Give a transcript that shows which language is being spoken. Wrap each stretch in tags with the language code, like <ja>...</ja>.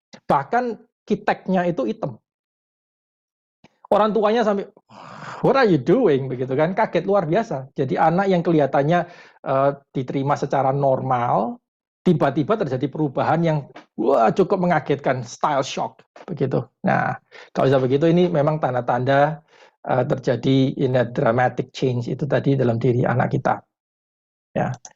<id>Bahkan kiteknya itu hitam. Orang tuanya sampai,</id> <en>what are you doing?</en> <id>Begitu kan, kaget luar biasa. Jadi anak yang kelihatannya diterima secara normal, tiba-tiba terjadi perubahan yang cukup mengagetkan, style shock. Begitu. Nah, kalau bisa begitu ini memang tanda-tanda terjadi dramatic change itu tadi dalam diri anak kita. Ya.</id>